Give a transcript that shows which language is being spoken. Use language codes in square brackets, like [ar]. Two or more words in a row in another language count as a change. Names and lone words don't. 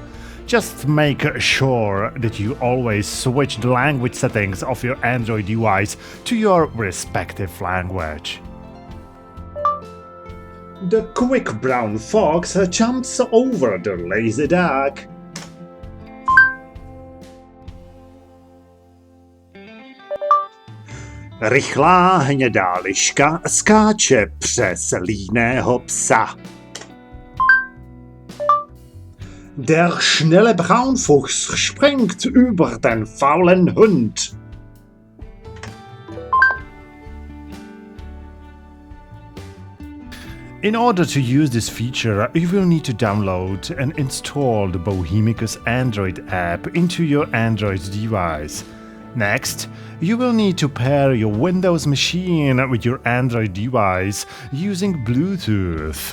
[en] Just make sure that you always switch the language settings of your Android device to your respective language. The quick brown fox jumps over the lazy dog. [cs] Rychlá hnědá liška skáče přes líného psa. [de] Der schnelle Braunfuchs springt über den faulen Hund. [en] In order to use this feature, you will need to download and install the Bohemicus Android app into your Android device. Next, you will need to pair your Windows machine with your Android device using Bluetooth.